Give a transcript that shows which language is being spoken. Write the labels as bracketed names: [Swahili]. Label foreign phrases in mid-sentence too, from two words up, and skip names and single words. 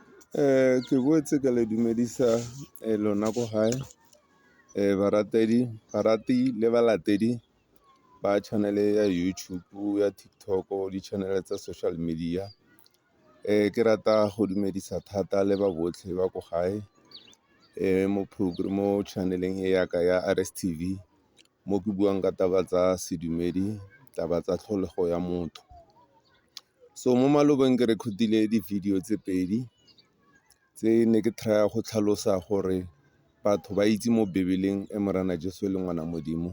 [Tswana] Ke boetse ka le dumedisa lona ko gae barati le balatedi ba channel ya YouTube ya TikTok di channel tsa [English] social media. [Tswana] Ke rata go dumedisa thata le ba botlhe ba ko gae mo channeleng e yaka ya RSTV mo ke buang ka taba tsa sedumedi, taba tsa tlholego ya motho. So mo malobeng ke recordile di-video tse pedi tse ne ke try go tlhalosa gore batho ba itse mo Bebeleng Morena Jesu le ngwana Modimo.